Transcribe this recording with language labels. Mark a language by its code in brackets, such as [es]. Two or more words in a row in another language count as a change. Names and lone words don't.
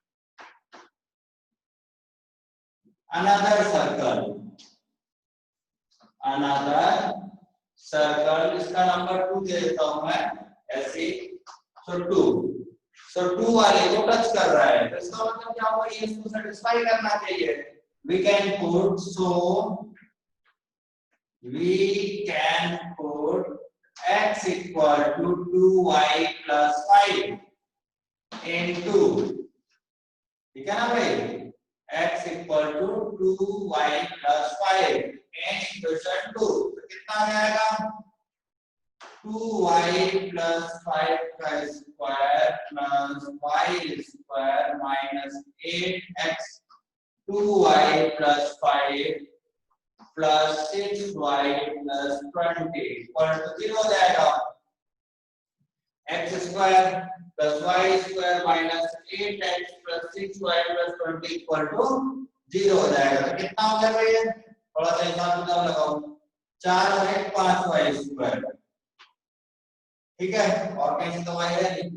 [en] another circle, another circle, [hi] इसका नंबर 2 दे देता हूं मैं ऐसे, सो 2 वाले को टच कर रहा है, तो इसका मतलब क्या होगा, ये इसको सेटिस्फाई करना चाहिए। [en] we can put x equal to 2y plus 5 into, [hi] ठीक है ना भाई, [en] x equal to 2y plus 5 in equation 2, [hi] तो कितना आ जाएगा, [en] 2y plus 5 का square plus y square minus 8x 2y plus 5 plus 6y plus 20 equal to 0 [hi] हो जाएगा। [en] x square plus y square minus 8x plus 6y plus 20 equal to 0 [hi] हो जाएगा। तो कितना हो गया भैया, थोड़ा सा हिसाब किताब लगाओ, 4 और 1 5y स्क्वायर, ठीक है, और कहीं तो y है नहीं।